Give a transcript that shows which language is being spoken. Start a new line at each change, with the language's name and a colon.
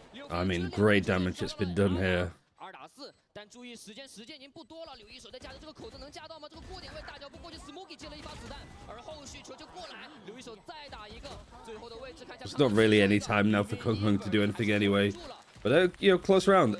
English: I mean, great damage that's been done here.
Chinese: 2打4，但注意时间已经不多了。刘一手在夹着这个口子能夹到吗？这个过点位大脚步过去 ，Smoky 接了一发子弹，而后续球就过来，刘一手再打一个，最后的位置看一下。
English: There's not really any time now for Kung Kung to do anything anyway. But you know, close round.